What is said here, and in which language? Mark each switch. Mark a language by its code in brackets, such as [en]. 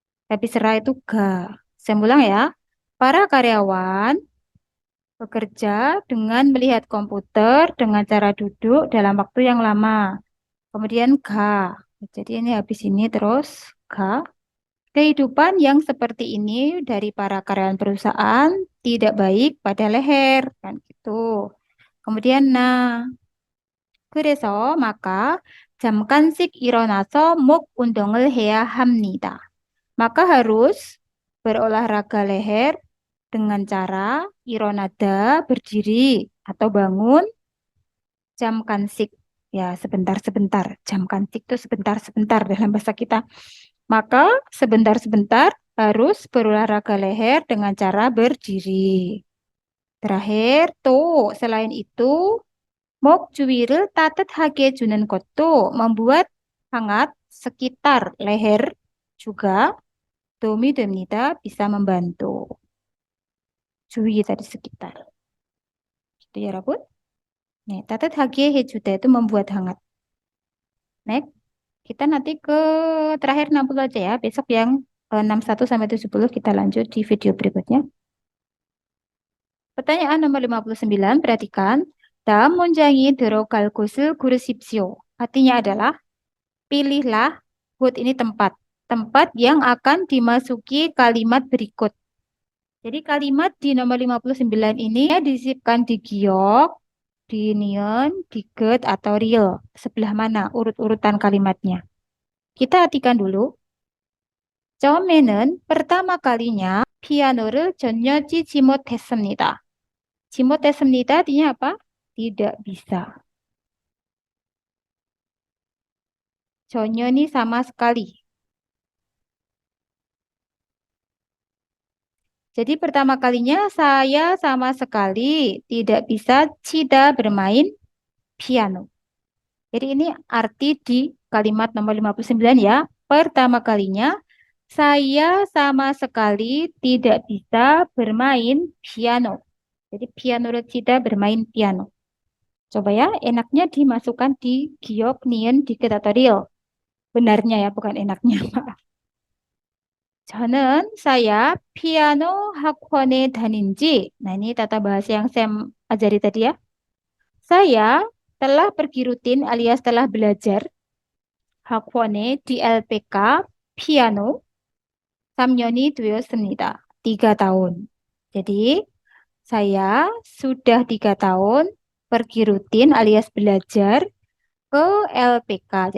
[id] Habis ra itu ga. Saya ulang ya. Para karyawan bekerja dengan melihat komputer dengan cara duduk dalam waktu yang lama. Kemudian ga. Jadi ini habis ini terus ga. Kehidupan yang seperti ini dari para karyawan perusahaan tidak baik pada leher, kan gitu. Kemudian nah, [ko] 그래서 [id] maka [ko] 잠깐씩 일어나서 목 운동을 해야 합니다. [id] Maka harus berolahraga leher dengan cara ironada berdiri atau bangun jam kansik. Ya, sebentar-sebentar. Jam kansik itu sebentar-sebentar dalam bahasa kita. Maka sebentar-sebentar harus berolahraga leher dengan cara berdiri. Terakhir, tuh, selain itu, [ko] 목 주위를 따뜻하게 주는 것도 [id] membuat hangat sekitar leher juga [ko] 도움이 됩니다. [id] Bisa membantu. 주위 tadi sekitar. Gitu ya, Rabun. Nih, [ko] 따뜻하게 해주다 [id] itu membuat hangat. Next. Kita nanti ke terakhir 60 aja ya. Besok yang 61 sampai 70 kita lanjut di video berikutnya. Pertanyaan nomor 59, perhatikan. [ko] 다음 문장이 들어갈 곳을 고르십시오. [id] Artinya adalah, pilihlah, 곳 ini tempat. Tempat yang akan dimasuki kalimat berikut. Jadi kalimat di nomor 59 ini disisipkan di giok, di nion, di get, atau real. Sebelah mana urut-urutan kalimatnya. Kita artikan dulu. [ko] 처음에는 [id] pertama kalinya [ko] 피아노를 전혀 치지 못했습니다. [id] 못했습니다 artinya apa? Tidak bisa. 전혀 ini sama sekali. Jadi pertama kalinya saya sama sekali tidak bisa cida bermain piano. Jadi ini arti di kalimat nomor 59 ya. Pertama kalinya saya sama sekali tidak bisa bermain piano. Jadi piano recita bermain piano. Coba ya, enaknya dimasukkan di giok, nian, di ketatorial. Benarnya ya, bukan enaknya. [ko] 저는 [id] saya piano [ko] 학원에 다닌지. [id] Nah, ini tata bahasa yang saya ajari tadi ya. Saya telah pergi rutin alias telah belajar 학원에 di LPK piano [ko] 3년이 되었습니다. [id] 3 tahun. Jadi, saya sudah 3 tahun pergi rutin alias belajar ke LPK.